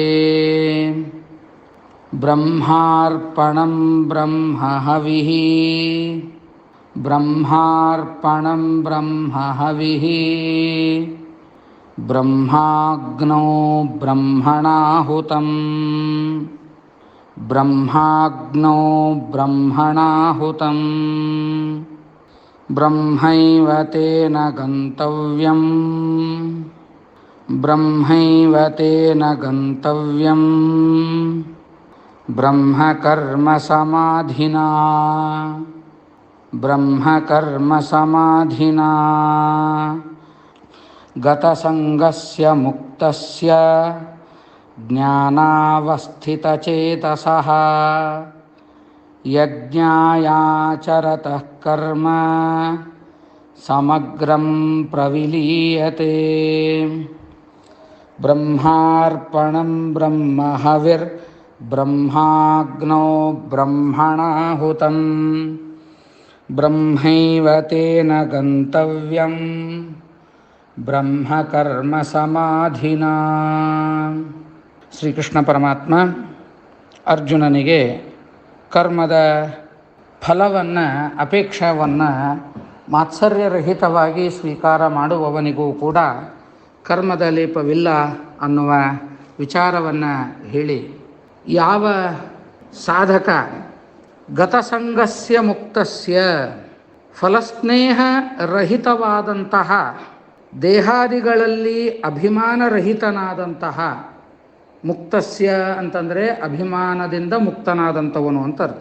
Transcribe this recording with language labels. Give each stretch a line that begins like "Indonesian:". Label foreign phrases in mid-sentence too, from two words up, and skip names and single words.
Sanskrit: ಬ್ರಹ್ಮಾರ್ಪಣಂ ಬ್ರಹ್ಮಹವಿಃ ಬ್ರಹ್ಮಾಗ್ನೋ ಬ್ರಹ್ಮಣಾಹುತಂ ಬ್ರಹ್ಮೈವ ತೇನ ಗಂತವ್ಯಂ ಬ್ರಹ್ಮೈವ ತೇನ ಗಂತವ್ಯಂ ಬ್ರಹ್ಮಕರ್ಮ ಸಮಾಧಿನಾ ಬ್ರಹ್ಮಕರ್ಮ ಸಮಾಧಿನಾ ಗತಸಂಗಸ್ಯ ಮುಕ್ತಸ್ಯ ಜ್ಞಾನಾವಸ್ಥಿತಚೇತಸಃ ಯಜ್ಞಾಯಾಚರತಃ ಕರ್ಮ ಸಮಗ್ರಂ ಪ್ರವಿಲೀಯತೆ ಬ್ರಹ್ಮಾರ್ಪಣಂ ಬ್ರಹ್ಮಹವಿರ್ ಬ್ರಹ್ಮಾಗ್ನೋ ಬ್ರಹ್ಮಣಾಹುತಂ ಬ್ರಹ್ಮೈವ ತೇನ ಗಂತವ್ಯಂ ಬ್ರಹ್ಮಕರ್ಮ ಸಮಾಧಿನಾ.
Kannada: ಶ್ರೀಕೃಷ್ಣ ಪರಮಾತ್ಮ ಅರ್ಜುನನಿಗೆ ಕರ್ಮದ ಫಲವನ್ನು ಅಪೇಕ್ಷವನ್ನು ಮಾತ್ಸರ್ಯರಹಿತವಾಗಿ ಸ್ವೀಕಾರ ಮಾಡುವವನಿಗೂ ಕೂಡ ಕರ್ಮದ ಲೇಪವಿಲ್ಲ ಅನ್ನುವ ವಿಚಾರವನ್ನು ಹೇಳಿ, ಯಾವ ಸಾಧಕ
Sanskrit: ಗತಸಂಗಸ್ಯ ಮುಕ್ತಸ್ಯ
Kannada: ಫಲಸ್ನೇಹ ರಹಿತವಾದಂತಹ ದೇಹಾದಿಗಳಲ್ಲಿ ಅಭಿಮಾನರಹಿತನಾದಂತಹ, ಮುಕ್ತಸ್ಯ ಅಂತಂದರೆ ಅಭಿಮಾನದಿಂದ ಮುಕ್ತನಾದಂಥವನು ಅಂತ ಅರ್ಥ.